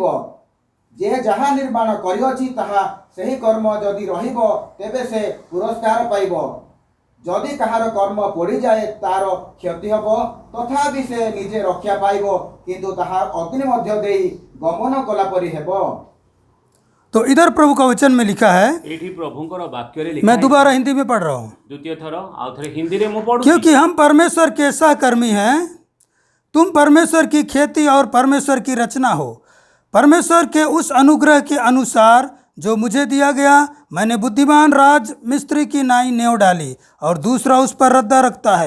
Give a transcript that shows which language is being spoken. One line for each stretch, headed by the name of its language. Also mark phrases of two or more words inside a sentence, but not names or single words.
Odia: ଯେ ଯାହା ନିର୍ମାଣ କରିଅଛି ତାହା ସେହି କର୍ମ ଯଦି ରହିବ, ତେବେ ସେ ପୁରସ୍କାର ପାଇବ। ଯଦି କାହାର କର୍ମ ପୋଡ଼ିଯାଏ ତାର କ୍ଷତି ହେବ, ତଥାପି ସେ ନିଜେ ରକ୍ଷା ପାଇବ, କିନ୍ତୁ ତାହା ଅଗ୍ନି ମଧ୍ୟ ଦେଇ ଗମନ କଲା ପରି ହେବ।
Hindi: तो इधर प्रभु का वचन में लिखा है,
Odia: ଏଇଠି ପ୍ରଭୁଙ୍କର ବାକ୍ୟରେ ଲେଖା
Hindi: मैं
Odia: ହେଇଛି।
Hindi: दोबारा हिंदी में पढ़ रहा हूँ,
Odia: ଦ୍ୱିତୀୟ ଥର ଆଉ ଥରେ ହିନ୍ଦୀରେ ମୁଁ ପଢୁଛି।
Hindi: क्योंकि हम परमेश्वर के सहकर्मी हैं। तुम परमेश्वर की खेती और परमेश्वर की रचना हो। परमेश्वर के उस अनुग्रह के अनुसार जो मुझे दिया गया, मैंने बुद्धिमान राज मिस्त्री की नाई नेव डाली और दूसरा उस पर रद्दा रखता है।